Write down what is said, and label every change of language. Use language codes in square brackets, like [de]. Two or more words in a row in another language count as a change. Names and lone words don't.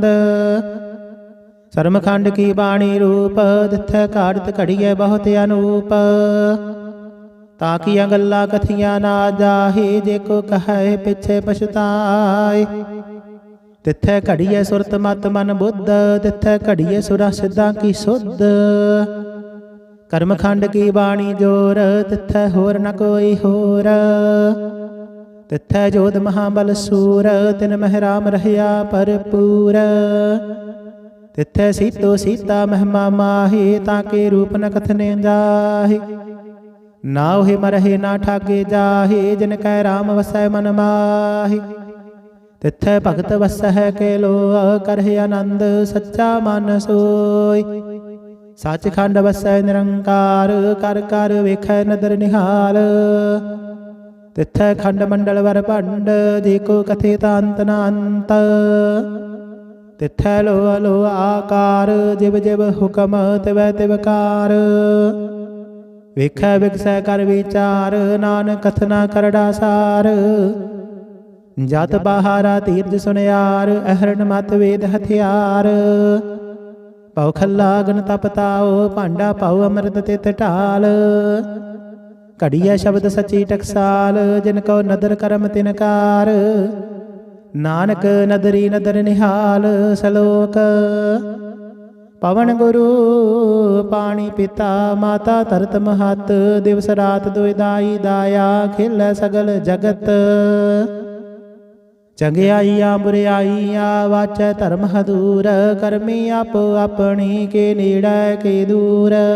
[pa] ਸ਼ਰਮ ਖੰਡ ਕੀ ਬਾਣੀ ਰੂਪ ਤਿਥੇ ਕਾੜਤ ਘੜੀਏ ਬਹੁਤ ਅਨੂਪ। ਤਾਕੀਆ ਗੱਲਾ ਕਥੀਆ ਨਾ ਜਾਹਿ ਜੇਕੋ ਕਹੇ ਪਿਛੇ ਪਛਤਾਏ। ਤਿਥੇ ਘੜੀਏ ਸੁਰਤ ਮਤ ਮਨ ਬੁੱਧ ਤਿਥੇ ਘੜੀਏ ਸੁਰਾ ਸਿੱਧਾ ਕੀ ਸੁਧ। ਕਰਮ ਖੰਡ ਕੀ ਬਾਣੀ ਜੋਰ ਤਿਥੈ ਹੋਰ ਨ ਕੋਈ ਹੋਰ। ਤਿਥੈ ਜੋਧ ਮਹਾਬਲ ਸੂਰ ਤਿਨ ਮਹ ਰਾਮ ਰਹਿਆ ਭਰਪੂਰ। ਤਿਥੈ ਸੀਤੋ ਸੀਤਾ ਮਹਿਮਾ ਮਾਹਿ ਤਾਕੇ ਰੂਪ ਨ ਕਥਨੇ ਜਾਹਿ। ਨਾਹਿ ਮਰਹਿ ਨਾ ਠਾਗੇ ਜਾਹਿ ਜਿਨ ਕੈ ਰਾਮ ਵਸੈ ਮਨ ਮਾਹਿ। ਤਿਥੈ ਭਗਤ ਵਸੈ ਕੇ ਲੋ ਕਰਹਿ ਆਨੰਦ ਸੱਚਾ ਮਨ ਸੋਇ। ਸਚਖੰਡ ਵਸੈ ਨਿਰੰਕਾਰ ਕਰ ਕਰ ਵੇਖੈ ਨਦਰ ਨਿਹਾਲ। ਤਿਥੈ ਖੰਡ ਮੰਡਲ ਵਰ ਭੰਡ ਜੇਕੋ ਕਥੇ ਤਾਂਤ ਨ ਅੰਤ। ਤਿਥੈ ਲੋ ਲੋ ਆਕਾਰ ਜਿਵ ਜਿਵ ਹੁਕਮ ਤਿਵੈ ਤਿਵਕਾਰ। ਵੇਖੈ ਵਿਕਸੈ ਕਰ ਵਿਚਾਰ ਨਾਨਕ ਕਥਨਾ ਕਰੜਾ ਸਾਰ। ਜਤ ਬਾਹਾਰਾ ਤੀਰਥ ਸੁਨਿਆਰ ਅਹਰਣ ਮਤ ਵੇਦ ਹਥਿਆਰ। ਪਾਓ ਖੱਲਾ ਗਨ ਤਪਤਾਓ ਭਾਂਡਾ ਪਾਓ ਅੰਮ੍ਰਿਤ ਤਿਤ ਢਾਲ। ਘੜੀਆ ਸ਼ਬਦ ਸਚੀ ਟਕਸਾਲ ਜਿਨ ਕੋ ਨਦਰ ਕਰਮ ਤਿਨਕਾਰ। ਨਾਨਕ ਨਦਰੀ ਨਦਰ ਨਿਹਾਲ ਸਲੋਕ। ਪਵਨ ਗੁਰੂ ਪਾਣੀ ਪਿਤਾ ਮਾਤਾ ਧਰਤ ਮਹਤ ਦਿਵਸ ਰਾਤ ਦੁਇ ਦਾਈ ਦਾਇਆ ਖੇਲੈ ਸਗਲ ਜਗਤ ਚੰਗਿਆਈਆ ਬੁਰਿਆਈਆਂ ਵਾਚੈ ਧਰਮ ਹਦੂਰ ਕਰਮੀ ਆਪੋ ਆਪਣੀ ਕੇ ਨੇੜੈ ਕੇ ਦੂਰ